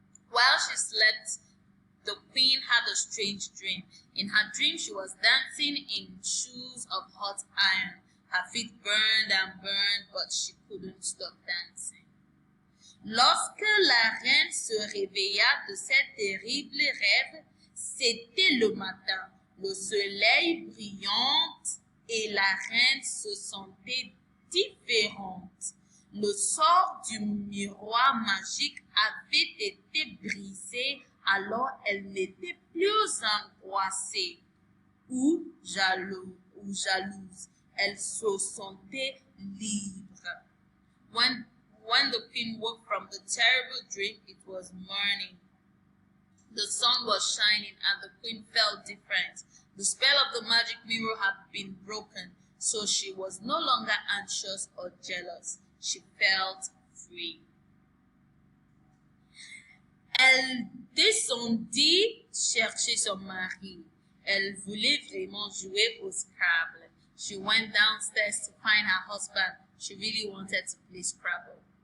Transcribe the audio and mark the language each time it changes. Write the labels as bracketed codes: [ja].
[en] While she slept, the queen had a strange dream. In her dream, she was dancing in shoes of hot iron. Her feet burned and burned, but she couldn't stop dancing. [fr] Lorsque la reine se réveilla de cet terrible rêve, c'était le matin. Le soleil brillant et la reine se sentait différente. Le sort du miroir magique avait été brisé, alors elle n'était plus angoissée ou jalouse. Elle se sentait libre. [en] When the queen woke from the terrible dream, it was morning. The sun was shining and the queen felt different. The spell of the magic mirror had been broken, so she was no longer anxious or jealous. She felt free. [fr] Elle descendit chercher son mari. Elle voulait vraiment jouer au Scrabble. [en] She went downstairs to find her husband. She really wanted to play Scrabble.